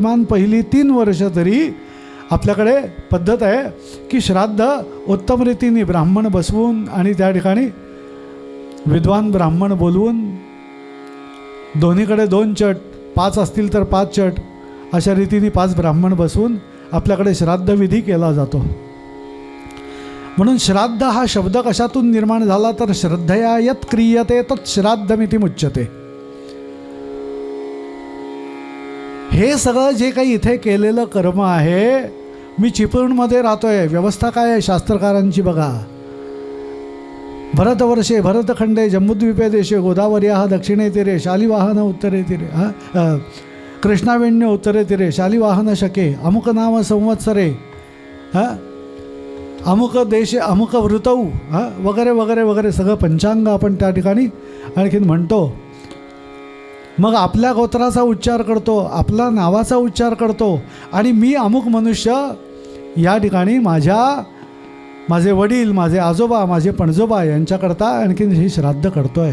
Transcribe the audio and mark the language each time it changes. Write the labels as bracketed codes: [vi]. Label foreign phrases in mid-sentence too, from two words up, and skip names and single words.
[mr] किमान पहिली 3 वर्ष तरी आपल्याकडे पद्धत आहे की श्राद्ध उत्तम रीतीने ब्राह्मण बसवून आणि त्या ठिकाणी विद्वान ब्राह्मण बोलवून दोन्हीकडे 2 चट, 5 असतील तर 5 चट, अशा रीतीने 5 ब्राह्मण बसवून आपल्याकडे श्राद्धविधी केला जातो. म्हणून श्राद्ध हा शब्द कशातून निर्माण झाला तर [sa] श्रद्धया यत् क्रियते तत् श्राद्धमिति मुच्यते. [mr] हे सगळं जे काही इथे केलेलं कर्म आहे, मी चिपळूणमध्ये राहतोय, व्यवस्था काय आहे शास्त्रकारांची बघा. [sa] भरतवर्षे भरतखंडे जम्बूद्वीपे देशे गोदावर्याः दक्षिणे तीरे शालिवाहन उत्तरे तीरे कृष्णावेण्य उत्तरे तीरे शालिवाहन शके अमुक नाम संवत्सरे अमुक देशे अमुक ऋतौ [mr] वगैरे वगैरे वगैरे सगळं पंचांग आपण त्या ठिकाणी आणखीन म्हणतो. मग आपल्या गोत्राचा उच्चार करतो, आपला नावाचा उच्चार करतो आणि मी अमुक मनुष्य या ठिकाणी माझे वडील, माझे आजोबा, माझे पणजोबा यांच्याकरता आणखीन ही श्राद्ध करतो आहे.